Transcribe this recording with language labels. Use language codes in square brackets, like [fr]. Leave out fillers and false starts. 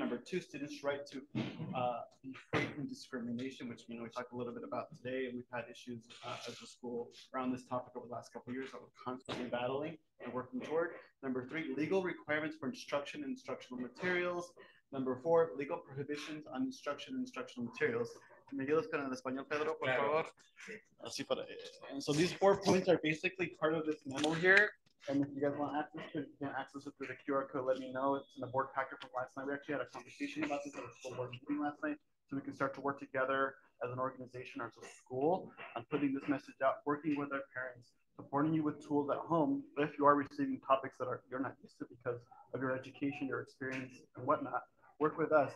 [en] Number 2, students' right to be free from discrimination, which, you know, we talked a little bit about today, and we've had issues as a school around this topic over the last couple of years that we're constantly battling and working toward. Number 3, legal requirements for instruction and instructional materials. Number 4, legal prohibitions on instruction and instructional materials. [es] ¿Me ayudas con el español, Pedro, por favor? Así para, [en] and so these 4 points are basically part of this memo here. And if you guys want access to it, you can access it through the QR code. Let me know. It's in the board packet from last night. We actually had a conversation about this at a school board meeting last night, so we can start to work together as an organization or as a school on putting this message out, working with our parents, supporting you with tools at home if you are receiving topics that you're not used to because of your education, your experience, and whatnot. work with us.